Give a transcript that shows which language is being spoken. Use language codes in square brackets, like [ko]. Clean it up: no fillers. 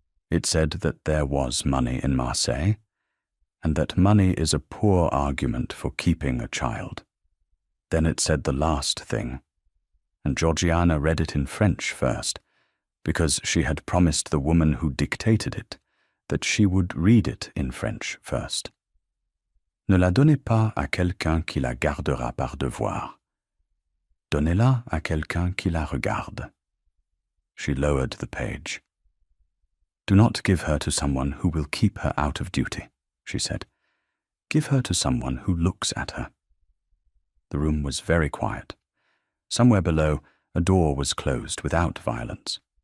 [en] It said that there was money in Marseille, and that money is a poor argument for keeping a child. Then it said the last thing, and Georgiana read it in French first, because she had promised the woman who dictated it that she would read it in French first. [fr] Ne la donnez pas à quelqu'un qui la gardera par devoir. Donnez-la à quelqu'un qui la regarde. [en] She lowered the page. Do not give her to someone who will keep her out of duty, she said. Give her to someone who looks at her. The room was very quiet. Somewhere below, a door was closed without violence.